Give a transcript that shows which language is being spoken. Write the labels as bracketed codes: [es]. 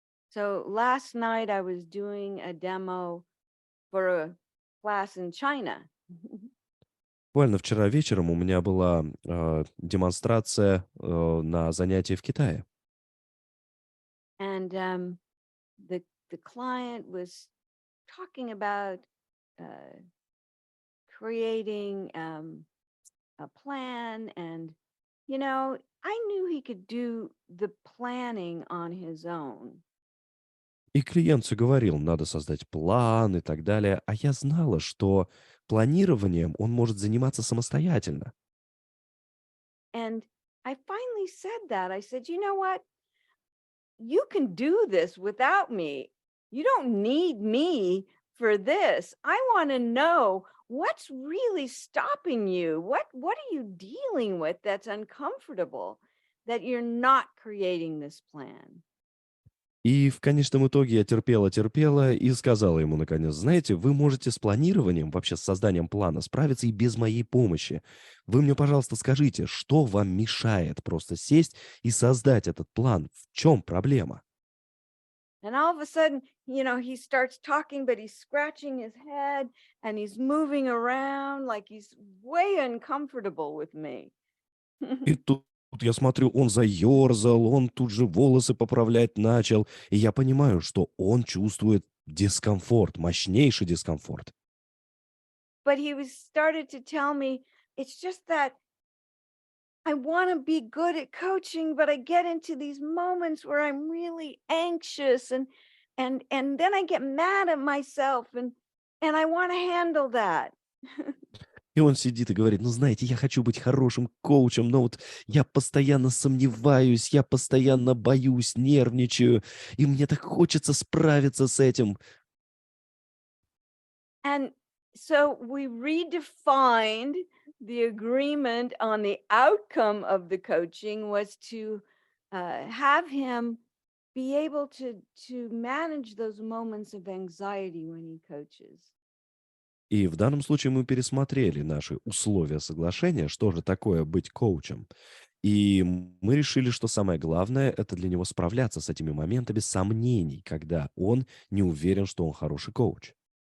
[en] So last night I was doing a demo for a class in China. [ru] Буквально вчера вечером у меня была демонстрация на занятии в Китае. [en] And the client was talking about uh, creating a plan, and you know, I knew he could do the planning on his own. [ru] И клиент все говорил, надо создать план и так далее. А я знала, что планированием он может заниматься самостоятельно. [en] And I finally said that. I said, you know what? You can do this without me. You don't need me for this. I want to know what's really stopping you. What are you dealing with that's uncomfortable that you're not creating this plan? [ru] И в конечном итоге я терпела и сказала ему наконец, знаете, вы можете с планированием, вообще с созданием плана справиться и без моей помощи. Вы мне, пожалуйста, скажите, что вам мешает просто сесть и создать этот план? В чем проблема? [en] And all of a sudden, he starts talking, but he's scratching his head and he's moving around like he's way uncomfortable with me. [ru] И тут я смотрю, он заерзал, он тут же волосы поправлять начал. И я понимаю, что он чувствует дискомфорт, мощнейший дискомфорт. [en] But he was started to tell me, it's just that I want to be good at coaching, but I get into these moments where I'm really anxious and then I get mad at myself and I want to handle that. [ru] И он сидит и говорит, ну, знаете, я хочу быть хорошим коучем, но вот я постоянно сомневаюсь, я постоянно боюсь, нервничаю, и мне так хочется справиться с этим. [en] And so we redefined the agreement on the outcome of the coaching was to have him be able to manage those moments of anxiety when he coaches. [ru] И в данном случае мы пересмотрели наши условия соглашения, что же такое быть коучем. И мы решили, что самое главное– это для него справляться с этими моментами сомнений, когда он не уверен, что он хороший коуч.